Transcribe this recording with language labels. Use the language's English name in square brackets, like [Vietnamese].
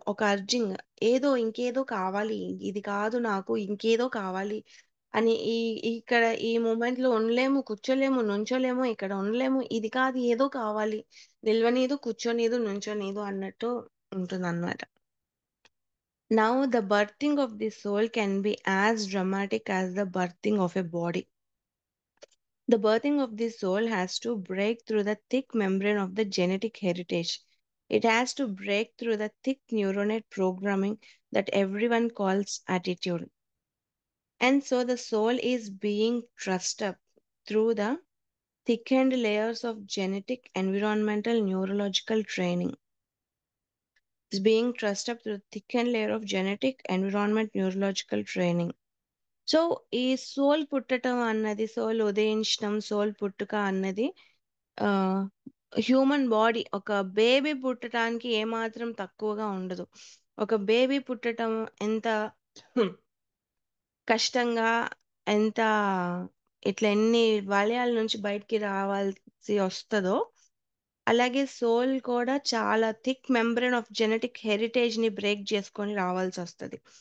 [Telugu] ఒక అర్జింగ్ ఏదో ఇంకేదో కావాలి. ఇది కాదు నాకు ఇంకేదో కావాలి అని ఇక్కడ ఈ మొమెంట్‌లో ఉండలేము, కూర్చోలేము, నుంచోలేము, ఇక్కడ ఉండలేము. ఇది కాదు ఏదో కావాలి. నిల్వనీదు, కూర్చోనీదు, నుంచోనీదు అన్నట్టు ఉంటుందన్నమాట. [English] Now, the birthing of the soul can be as dramatic as the birthing of a body. The birthing of the soul has to break through the thick membrane of the genetic heritage. It has to break through the thick neuronal programming that everyone calls attitude. And so the soul is being trussed up through the thickened layers of genetic, environmental, neurological training. Is being trussed up through the thickened layer of genetic, environment, neurological training. [Telugu] So, ఈ soul పుట్టటం అన్నది, soul ఉదయించటం, soul పుట్టుక అన్నది ఆహ్, human body ఒక baby పుట్టటానికి ఏమాత్రం తక్కువగా ఉండదు. ఒక బేబీ పుట్టటం ఎంత కష్టంగా, ఎంత ఇట్లా ఎన్ని వలయాల నుంచి బయటికి రావాల్సి వస్తదో, అలాగే సోల్ కూడా చాలా thick membrane of genetic హెరిటేజ్‌ని break చేసుకొని రావాల్సొస్తది.